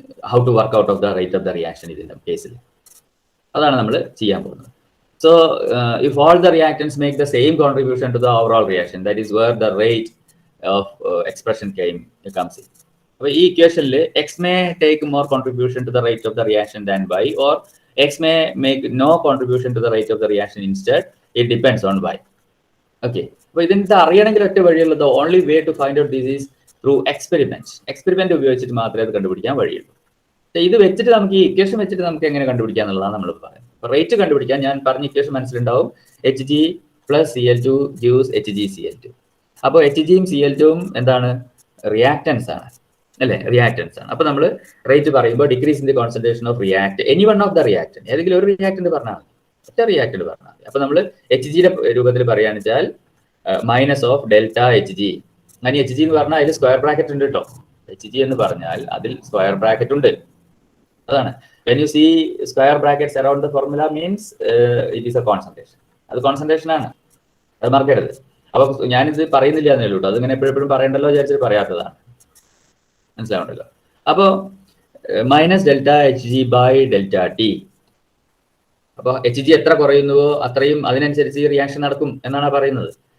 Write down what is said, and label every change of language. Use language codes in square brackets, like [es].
[en] how to work out of the rate of the reaction [ml] ഇതിന്റെ കേസിൽ അതാണ് നമ്മൾ ചെയ്യാൻ പോകുന്നത്. [en] So if all the reactants make the same contribution to the overall reaction, that is where the rate expression comes in. [ml] അപ്പോൾ ഈ ഇക്വേഷനിൽ [en] X may take more contribution to the rate of the reaction than Y, or X may make no contribution to the rate of the reaction instead. It depends on Y. [ml] Okay, അപ്പോൾ ഇതിന്റെ അറിയണമെങ്കിൽ ഒറ്റ വഴിയുള്ളത്, [en] Only way to find out this is through experiment. [ml] Experiment ഉപയോഗിച്ചിട്ട് മാത്രമേ അത് കണ്ടുപിടിക്കാൻ വഴിയുള്ളൂ. ഇത് വെച്ചിട്ട് നമുക്ക് ഈ ഇക്വേഷൻ വെച്ചിട്ട് നമുക്ക് എങ്ങനെ കണ്ടുപിടിക്കുക എന്നുള്ളതാണ് നമ്മൾ പറയുന്നത്. അപ്പോൾ റേറ്റ് കണ്ടുപിടിക്കാൻ ഞാൻ പറഞ്ഞ equation മനസ്സിലുണ്ടാവും. H G plus C L two ഗ്യൂസ് H G C L two. അപ്പോൾ എച്ച് ജിയും സി എൽ ടുവും എന്താണ്? റിയാക്ടൻസ് ആണ്, അല്ലേ? റിയാക്ടൻസ് ആണ്. അപ്പോൾ നമ്മൾ റേറ്റ് പറയുമ്പോൾ [en] decrease in the concentration of react any one of the reactant, [ml] ഏതെങ്കിലും ഒരു റിയാക്ടന്റ് പറഞ്ഞാൽ മതി, ഒറ്റ റിയാക്ടന്റ് പറഞ്ഞാൽ മതി. അപ്പോൾ നമ്മൾ എച്ച് ജിയുടെ രൂപത്തിൽ പറയുകയാണെന്ന് വെച്ചാൽ minus of delta H G. അങ്ങനെ എച്ച് ജി എന്ന് പറഞ്ഞാൽ അതിൽ സ്ക്വയർ ബ്രാക്കറ്റ് ഉണ്ട് കേട്ടോ. എച്ച് ജി എന്ന് പറഞ്ഞാൽ അതിൽ സ്ക്വയർ ബ്രാക്കറ്റ് ഉണ്ട്. [en] അതാണ് when you see square brackets around the formula means it is a concentration. [ml] അത് കോൺസെൻട്രേഷൻ ആണ്, അത് മറക്കരുത്. അപ്പൊ ഞാനിത് പറയുന്നില്ല എന്നേ ഉള്ളൂ, അതിങ്ങനെ എപ്പോഴും പറയണ്ടല്ലോ വിചാരിച്ചിട്ട് പറയാത്തതാണ്, മനസ്സിലാവുണ്ടല്ലോ. അപ്പോൾ minus delta H G by delta T. അപ്പോൾ എച്ച് ജി എത്ര കുറയുന്നുവോ അത്രയും അതിനനുസരിച്ച് ഈ റിയാക്ഷൻ നടക്കും എന്നാണ് പറയുന്നത്.